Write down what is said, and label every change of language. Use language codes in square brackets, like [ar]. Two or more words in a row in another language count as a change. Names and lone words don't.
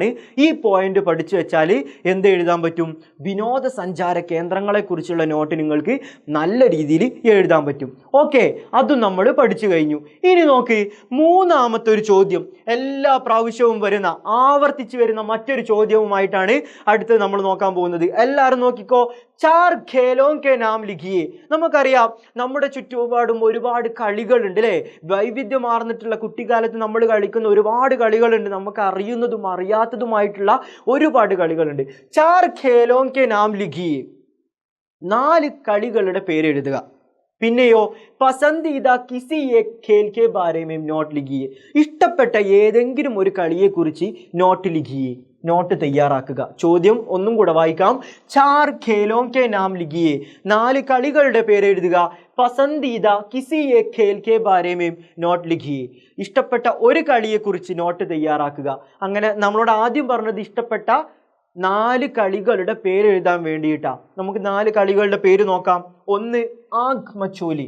[ml] ഈ പോയിന്റ് പഠിച്ചു വെച്ചാൽ എന്ത് എഴുതാൻ പറ്റും? വിനോദസഞ്ചാര കേന്ദ്രങ്ങളെക്കുറിച്ചുള്ള നോട്ട് നിങ്ങൾക്ക് നല്ല രീതിയിൽ എഴുതാൻ പറ്റും. ഓക്കെ, അതും നമ്മൾ പഠിച്ചു കഴിഞ്ഞു. ഇനി നോക്ക്, മൂന്നാമത്തെ ഒരു ചോദ്യം, എല്ലാ പ്രാവശ്യവും വരുന്ന, ആവർത്തിച്ച് വരുന്ന മറ്റൊരു ചോദ്യവുമായിട്ടാണ് അടുത്തത് നമ്മൾ നോക്കാൻ പോകുന്നത്. എല്ലാവരും നോക്കിക്കോ. [hi] 4 खेलों के नाम लिखिए. [ml] നമുക്കറിയാം നമ്മുടെ ചുറ്റുപാടും ഒരുപാട് കളികളുണ്ട് അല്ലേ? വൈവിധ്യമാർന്നിട്ടുള്ള കുട്ടിക്കാലത്ത് നമ്മൾ കളിക്കുന്ന ഒരുപാട് കളികളുണ്ട്. നമുക്ക് അറിയുന്നതും അറിയാത്തതുമായിട്ടുള്ള ഒരുപാട് കളികളുണ്ട്. 4 [hi] खेलों के नाम लिखिए. [ml] 4 കളികളുടെ പേര് എഴുതുക. [hi] പിന്നെയോ पसंदीदा किसी एक खेल के बारे में नोट लिखिए. [ml] ഇഷ്ടപ്പെട്ട ഏതെങ്കിലും ഒരു കളിയെക്കുറിച്ച് [hi] नोट लिखिए. [ml] നോട്ട് തയ്യാറാക്കുക. ചോദ്യം ഒന്നും കൂടെ വായിക്കാം. 4 [hi] खेलों के नाम लिखिए. [ml] 4 കളികളുടെ പേര് എഴുതുക. [hi] पसंदीदा किसी एक खेल के बारे में नोट लिखिए. [ml] ഇഷ്ടപ്പെട്ട ഒരു കളിയെക്കുറിച്ച് നോട്ട് തയ്യാറാക്കുക. അങ്ങനെ നമ്മളോട് ആദ്യം പറഞ്ഞത് ഇഷ്ടപ്പെട്ട 4 കളികളുടെ പേര് എഴുതാൻ വേണ്ടിയിട്ടാണ്. നമുക്ക് 4 കളികളുടെ പേര് നോക്കാം. ഒന്ന് ആഗ് മച്ചോലി.